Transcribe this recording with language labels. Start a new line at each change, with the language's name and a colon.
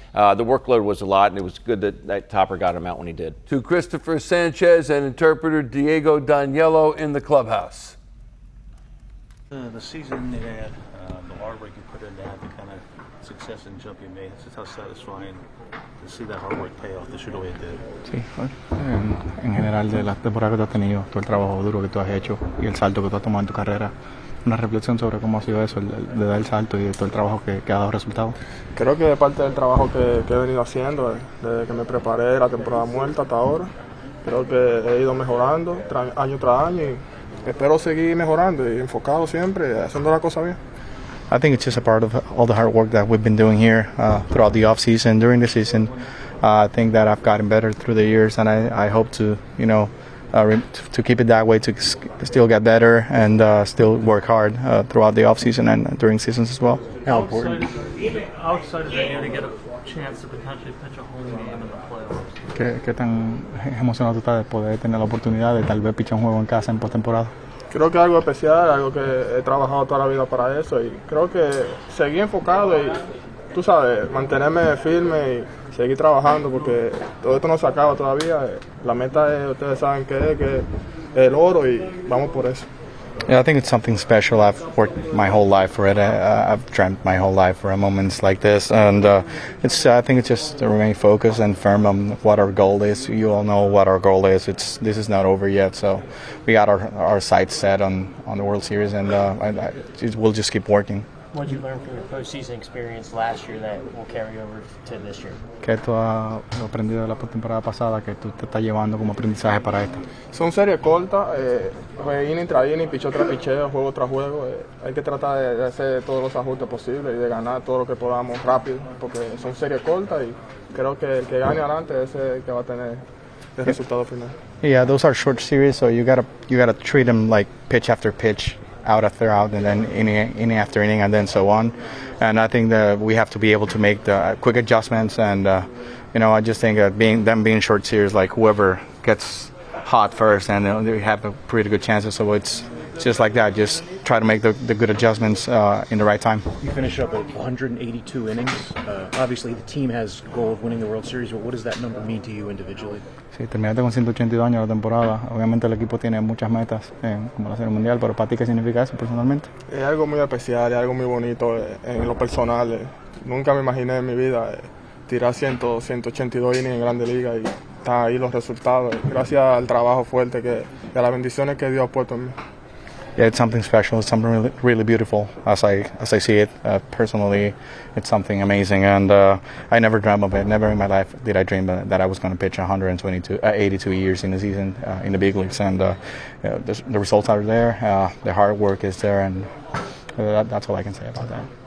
English: The workload was a lot, and it was good that Topper got him out when he did. To Cristopher Sanchez and interpreter Diego Daniello in the clubhouse. The season they had, the hard work you put in, to have the kind of success and jump you made. It's just how satisfying to see that hard work pay off the way it did.
Spanish: Sí, en general de la temporada que tú has tenido, todo el trabajo duro que tú has hecho y el salto que tú has tomado en tu carrera. Una reflexión sobre cómo ha sido eso, de dar el salto y de todo el trabajo que ha dado resultado. Creo que parte del trabajo que he venido haciendo desde que me preparé la temporada muerta hasta ahora, creo que he ido mejorando año tras año y espero seguir mejorando y enfocado siempre, haciendo la cosa bien.
English: I think it's just a part of all the hard work that we've been doing here throughout the off season, during the season. I think that I've gotten better through the years, and I hope to, to keep it that way, to still get better and still work hard throughout the off season and during seasons as well. Outside of that, to get a chance to potentially pitch a home game in the playoffs.
Spanish: ¿Qué tan emocionado tú estás de poder tener la oportunidad de tal vez pichar un juego en casa en postemporada? Creo que algo especial, algo que he trabajado toda la vida para eso y creo que seguir enfocado y, tú sabes, mantenerme firme y seguir trabajando porque todo esto no se acaba todavía. La meta es, ustedes saben que es el oro y vamos por eso.
English: Yeah, I think it's something special. I've worked my whole life for it. I've dreamt my whole life for moments like this, and I think it's just to remain focused and firm on what our goal is. You all know what our goal is. This is not over yet, so we got our sights set on the World Series, and we'll just keep working. What did you learn from your postseason experience last year that will carry over to this year?
Spanish: ¿Qué tú has aprendido de la temporada pasada que tú te estás llevando como aprendizaje para esto? Son series cortas, inning tras inning, picheo tras picheo, juego tras juego. Hay que tratar de hacer todos los ajustes posibles y de ganar todo lo que podamos rápido, porque son series cortas y creo que el que gane adelante es el que va a tener el resultado final.
English: Yeah, those are short series, so you gotta treat them like pitch after pitch, out after out, and then inning after inning, and then so on. And I think that we have to be able to make the quick adjustments and I just think being short series, like whoever gets hot first, and they have a pretty good chances. So it's just like that. Just try to make the good adjustments in the right time. You finish up at 182 innings. Obviously, the team has goal of winning the World Series, but what does that number mean to you individually?
Spanish: Sí, terminaste con 182 años la temporada. Obviamente el equipo tiene muchas metas, como la Serie Mundial, pero ¿para ti qué significa eso personalmente? Es algo muy especial, es algo muy bonito en lo personal. Nunca me imaginé en mi vida tirar 182 innings en Grande Liga y están ahí los resultados. Gracias al trabajo fuerte y a las bendiciones que Dios ha puesto en mí.
English: Yeah, it's something special. It's something really, really beautiful. As I see it personally, it's something amazing, and I never dreamt of it. Never in my life did I dream that I was going to pitch 82 years in the season in the big leagues. And the results are there. The hard work is there, and that's all I can say about that.